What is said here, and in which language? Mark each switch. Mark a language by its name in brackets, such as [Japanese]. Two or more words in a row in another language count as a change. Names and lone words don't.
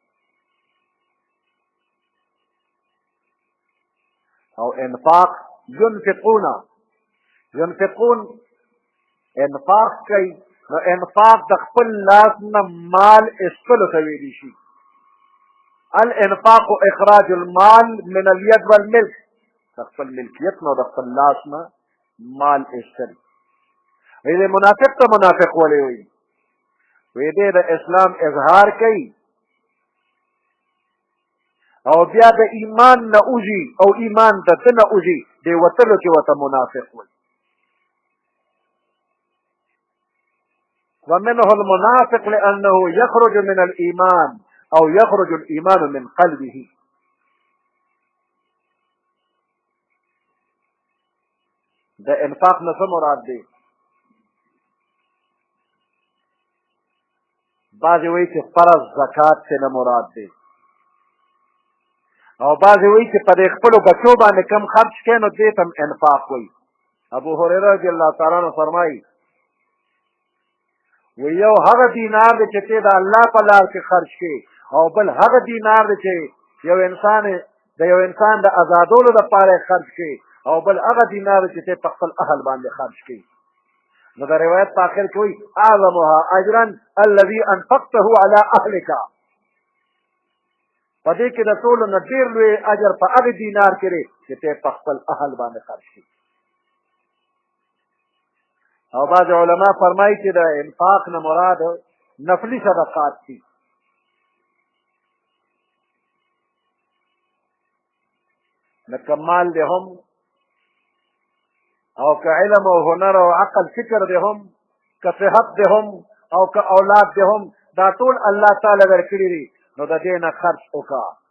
[Pashto] او انفاق ينفقون انفاق کوي نو انفاق د خپل لاس نه مال ایستلو ته ویلی شي [Arabic] الانفاق اخراج المال من الید والملک [Pashto] د خپل ملکیت نه د خپل لاس نه مال ایستل وی دی منافق ته منافق ولی وی وی دی د اسلام اظهار کوي او بیا د ایمان نه اوځي او ایمان د ده نه اوځي دی وتلو کې ورته منافق وی [Arabic] ومنه المنافق لأنه يخرج من الإيمان أو يخرج الإيمان من قلبه [Pashto] ده انفاق نه څه مراد دی بعضې وایي چې فرض زکات ترې نه مراد دی او بعضې وایي چې په دې خپلو بچو باندې کم خرچ کوي نو دې ته هم انفاق وایي ابو هریره [Arabic] رضی الله تعالی عنه [Pashto] فرمایي وی یو هغه دینار دی چې ته د الله په لار کې خرچ کړي او بل هغه دینار دی چې یو انسان د ازادولو دپاره یې خرچ کړي او بل هغه دینار دی چې ته په خپل اهل باندې خرچ کړي نو د روایت په آخر کې وایي [Arabic] اعظمها اجرا الذي انفقته على اهلک [Pashto] په دې کې د ټولو نه ډېر لوی اجر په هغې دینار کې دی چې ته په خپل اهل باندې خرچ کړي او بعض علما فرمایي چې د انفاق نه مراد نفلي صدقات دي لکه مال دی هم او که علم او هنر او عقل فکر دی هم که صحت دی هم او که اولاد دی هم دا ټول الله تعالی درکړي دي نو د دې نه خرچ وکړه